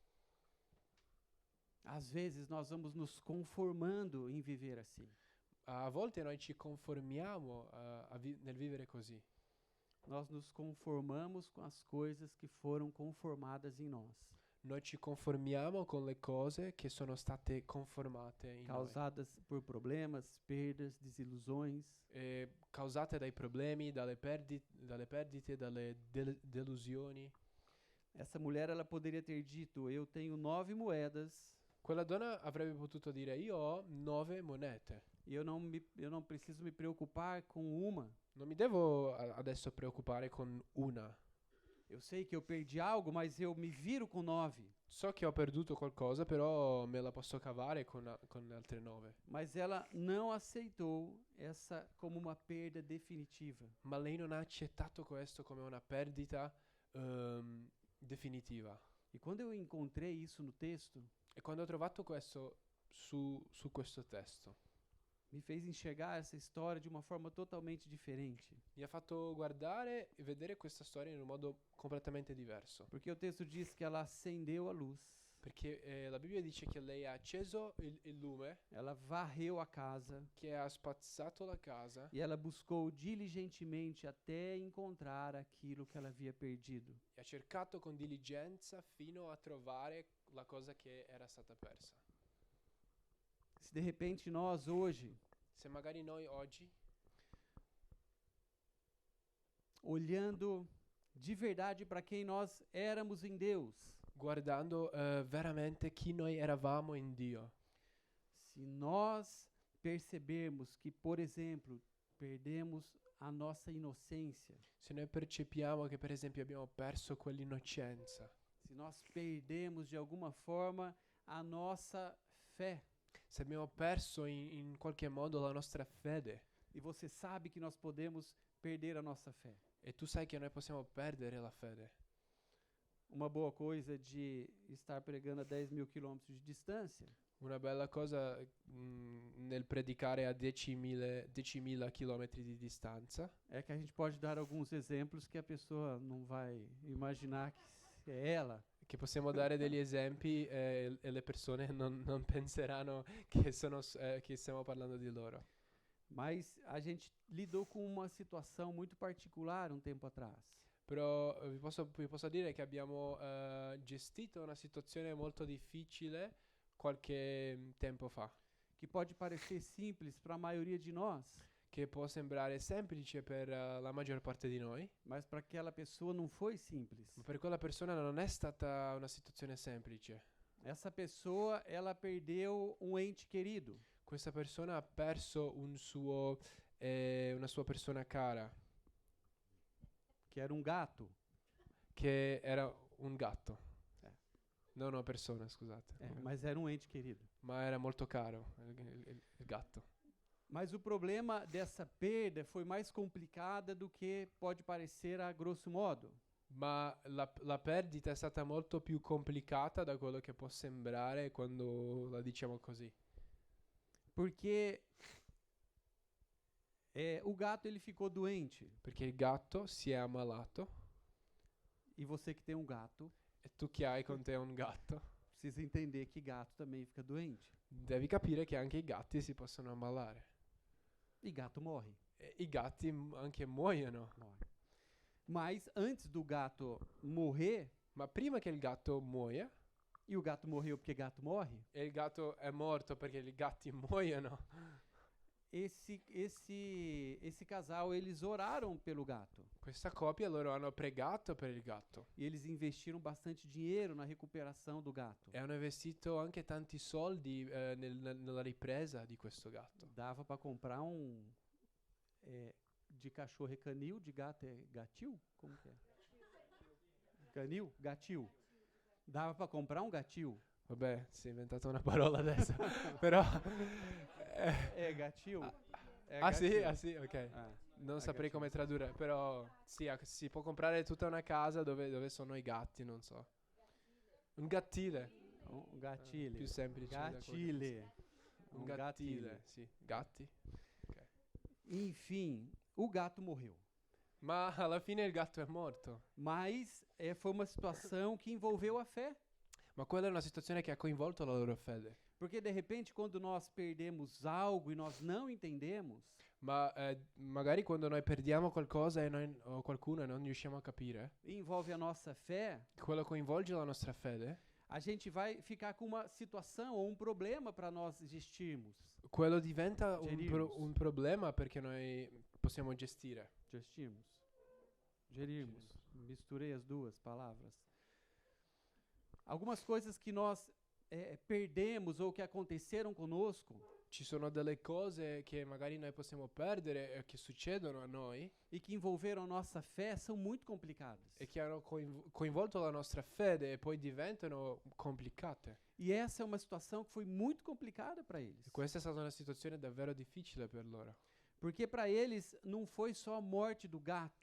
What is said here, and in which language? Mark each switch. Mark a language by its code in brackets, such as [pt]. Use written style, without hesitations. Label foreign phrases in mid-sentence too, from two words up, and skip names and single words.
[pt] Às vezes nós vamos nos conformando em viver assim. [it] A volte noi ci conformiamo nel vivere così. [pt] Nós nos conformamos com as coisas que foram conformadas em nós, [it] Noi ci conformiamo con le cose che sono state conformate in noi, [pt] causadas por problemas, perdas, desilusões. [it] causate dai problemi, dalle perdite, dalle delusioni. [pt] Essa mulher, ela poderia ter dito: eu tenho 9 moedas [it] Quella donna avrebbe potuto dire: io ho 9 monete, [pt] e eu não preciso me preocupar com uma. [it] non mi devo adesso preoccupare con una. [pt] Eu sei que eu perdi algo, mas eu me viro com 9. [it] So che ho perduto qualcosa, però me la posso cavare con altre 9. [pt] Mas ela não aceitou essa como uma perda definitiva. [it] Ma lei non ha accettato questo come una perdita definitiva. [pt] E quando eu encontrei isso no texto, [it] E quando ho trovato questo su questo testo. [pt] Me fez enxergar essa história de uma forma totalmente diferente. [it] Mi ha fatto guardare e vedere questa storia in un modo completamente diverso. [pt] Porque o texto diz que ela acendeu a luz, [it] Perché la Bibbia dice che lei ha acceso il lume, [pt] ela varreu a casa [it] che ha spazzato la casa [pt] e ela buscou diligentemente até encontrar aquilo que ela havia perdido. [it] e ha cercato con diligenza fino a trovare la cosa che era stata persa. [pt] Se de repente nós hoje, [it] Se magari noi oggi, [pt] olhando de verdade para quem nós éramos em Deus, [it] guardando veramente chi noi eravamo in Dio, [pt] se nós percebermos que, por exemplo, perdemos a nossa inocência, [it] se noi percepiamo che per esempio abbiamo perso quell'innocenza, [pt] se nós perdemos de alguma forma a nossa fé, [it] se abbiamo perso in qualche modo la nostra fede, [pt] e você sabe que nós podemos perder a nossa fé. [it] e tu sai che noi possiamo perdere la fede. [pt] Uma boa coisa de estar pregando a 10.000 quilômetros de distância [it] Una bella cosa nel predicare a 10.000 chilometri di distanza [pt] é que a gente pode dar alguns exemplos que a pessoa não vai imaginar que é ela. [it] che possiamo dare degli esempi e le persone non penseranno che stiamo parlando di loro. [pt] Mas a gente lidou com uma situação muito particular tempo atrás. [it] Però vi posso dire che abbiamo gestito una situazione molto difficile qualche tempo fa, [pt] Que pode parecer simples para a maioria de nós, [it] che può sembrare semplice per la maggior parte di noi, [pt] mas para aquela pessoa não foi simples. [it] ma per quella persona non è stata una situazione semplice. [pt] Essa pessoa, ela perdeu ente querido. [it] Questa persona ha perso una sua persona cara, [pt] Que era gato. [it] che era un gatto. Eh. Non una persona, scusate. [pt] Mas era ente querido. [it] Ma era molto caro il gatto. [pt] Mas o problema dessa perda foi mais complicada do que pode parecer a grosso modo. [it] Ma la perdita è stata molto più complicata da quello che può sembrare quando la diciamo così. [pt] Porque o gato ele ficou doente. [it] Perché il gatto si è ammalato [pt] E você que tem gato, [it] e tu che hai con te un gatto, [pt] precisa entender que gato também fica doente. [it] devi capire che anche i gatti si possono ammalare. [pt] E gato morre. [it] E i gatti anche muoiono. [pt] Mas antes do gato morrer, [it] Ma prima che il gatto muoia, [pt] e o gato morreu porque gato morre, [it] e il gatto è morto perché i gatti muoiono, [pt] esse casal, eles oraram pelo gato. [it] questa coppia loro hanno pregato per il gatto [pt] E eles investiram bastante dinheiro na recuperação do gato. [it] e hanno investito anche tanti soldi nella ripresa di questo gatto. [pt] Dava para comprar de cachorro é canil, de gato é gatil? Como que é? Canil? Gatil. Dava para comprar gatil. [it] Vabbè, si è inventata una parola adesso. Però [pt] É gatil? [it] sì, ok. Non saprei [pt] gatil. [it] come tradurre, però sì, si può comprare tutta una casa dove sono i gatti, non so. Un gattile. Un gatilho. Più semplice. da quello che [pt] Gatilho. [it] penso. Un gattile, sì. Gatti. Ok. [pt] Enfim, o gato morreu. [it] Ma alla fine il gatto è morto. [pt] Mas foi uma situação que envolveu a fé. [it] Ma quella è una situazione che ha coinvolto la loro fede. [pt] Porque de repente, quando nós perdemos algo e nós não entendemos, [it] Ma magari quando noi perdiamo qualcosa o qualcuno e non riusciamo a capire, [pt] e envolve a nossa fé, [it] quello coinvolge la nostra fede, [pt] a gente vai ficar com uma situação ou problema para nós existirmos. [it] quello diventa [pt] Gerirmos. [it] un problema perché noi possiamo gestire. [pt] Gerirmos. Misturei as duas palavras. Algumas coisas que nós perdemos ou que aconteceram conosco [it] Ci sono delle cose che magari noi possiamo perdere e che succedono a noi [pt] e que envolveram a nossa fé são muito complicadas. [it] e che hanno coinvolto la nostra fede e poi diventano complicate. [pt] E essa é uma situação que foi muito complicada para eles. [it] E questa è stata una situazione davvero difficile per loro. [pt] Porque para eles não foi só a morte do gato,